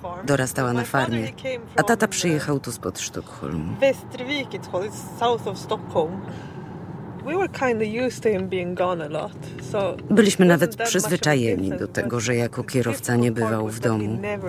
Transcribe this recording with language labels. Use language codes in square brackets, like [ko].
[pl] Dorastała na farmie, a tata przyjechał tu spod Sztokholmu. [en] Västervik, it's called, south of Stockholm. We were kind of used to him being gone a lot. So [pl] byliśmy nawet przyzwyczajeni do tego, że jako kierowca nie bywał w domu.